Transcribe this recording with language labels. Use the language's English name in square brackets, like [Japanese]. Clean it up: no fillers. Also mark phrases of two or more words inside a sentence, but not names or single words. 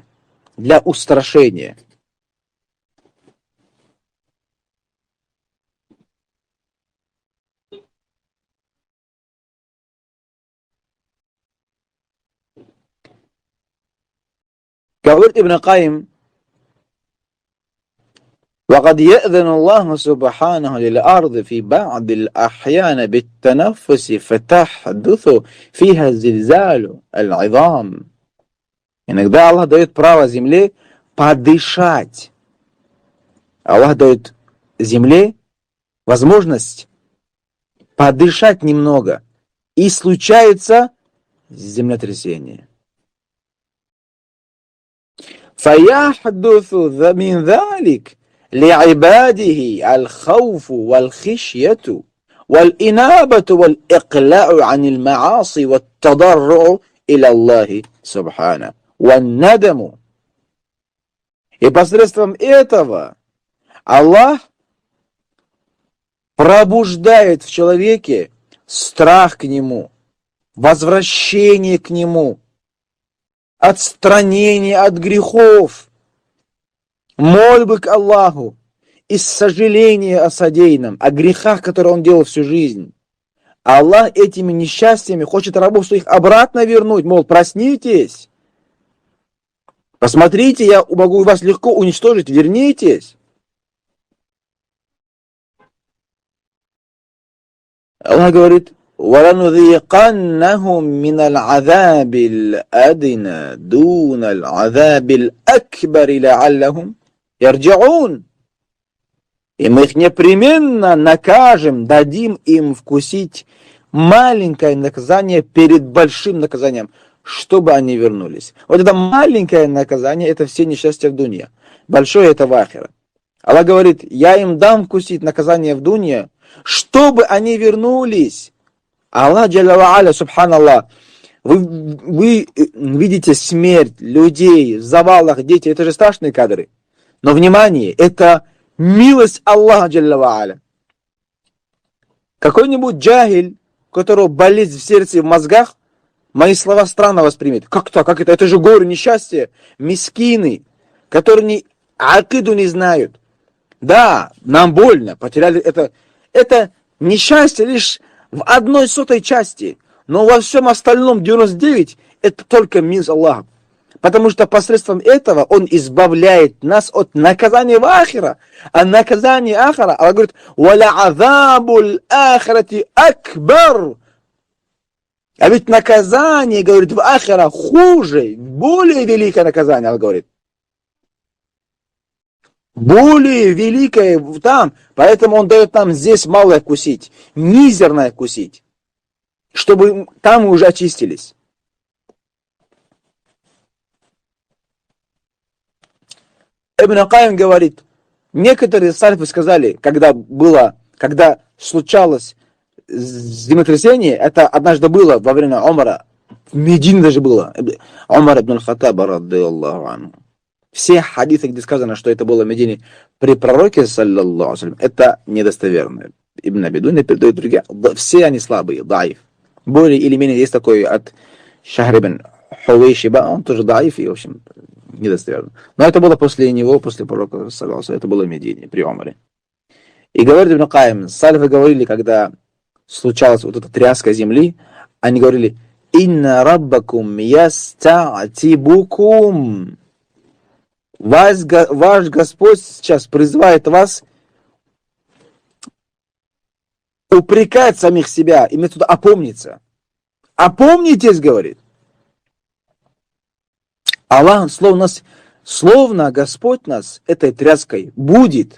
[Russian] Для устрашения. Говорит Ибн Кайим: [Arabic] وقد يأذن الله سبحانه للأرض في بعض الأحيان بالتنفس فتحدث فيها الزلزال العظام. [Russian] Иногда Аллах дает право земле подышать. Аллах дает земле возможность подышать немного. И случается землетрясение. [Arabic] فيحدث من ذلك لعباده الخوف والخشية والإنابة والإقلاع عن المعاصي والتضرع إلى الله سبحانه والندم. [Russian] И посредством этого Аллах пробуждает в человеке страх к Нему, возвращение к Нему, отстранение от грехов, мольбы к Аллаху и сожаление о содеянном, о грехах, которые он делал всю жизнь. Аллах этими несчастьями хочет рабов своих обратно вернуть, мол, проснитесь, посмотрите, я могу вас легко уничтожить, вернитесь. Аллах говорит: [Arabic] وَلَنُذِيقَنَّهُمْ مِنَ الْعَذَابِ الْأَدْنَى دُونَ الْعَذَابِ الْأَكْبَرِ لَعَلَّهُمْ يَرْجِعُونَ. [Russian] И мы их непременно накажем, дадим им вкусить маленькое наказание перед большим наказанием, чтобы они вернулись. Вот это маленькое наказание, это все несчастья в дунья. Большое это в ахира. Аллах говорит: я им дам вкусить наказание в дунья, чтобы они вернулись. Аллах [Arabic] جل وعلا, [Russian] субханаллах, вы видите смерть людей в завалах, дети, это же страшные кадры. Но внимание, это милость Аллаха [Arabic] جل وعلا. [Russian] Какой-нибудь джахиль, у которого болезнь в сердце и в мозгах, мои слова странно воспримет. Как так? Как это? Это же горе, несчастье. Мискины, которые ни акиду не знают. Да, нам больно, потеряли это. Это несчастье лишь в 1/100 части, но во всем остальном 99 это только милость Аллаха. Потому что посредством этого Он избавляет нас от наказания в ахира. А наказание ахира, Аллах говорит: [Arabic] وَلَعَذَابُ الْآخِرَةِ أَكْبَرُ. [Russian] А ведь наказание, говорит, в ахира хуже, более великое наказание, Аллах говорит. Более великое там, поэтому Он дает нам здесь малое вкусить, мизерное вкусить, чтобы там мы уже очистились. Ибн Кайим говорит, некоторые сальфы сказали, когда случалось землетрясение, это однажды было во время Умара, в Медине даже было, Умар ибн аль-Хаттаба, [Arabic] رضي الله عنه. [Russian] Все хадисы, где сказано, что это было в Медине при пророке, [Arabic] صلى الله عليه, [Russian] это недостоверно. Ибн Абидун передают другие, все они слабые, даиф. Более или менее есть такой от Шахр ибн Хувейшиба, он тоже даиф, и в общем недостоверно. Но это было после него, после пророка, [Arabic] صلى الله عليه, [Russian] это было в Медине, при Умаре. И говорит Ибн Кайим, сальфы говорили, когда случалась вот эта тряска земли, они говорили: [Arabic] «إن ربكم يستعتبكم». [Russian] Ваш Господь сейчас призывает вас упрекать самих себя, имеет туда опомниться. Опомнитесь, говорит. Аллах, словно Господь нас этой тряской будет.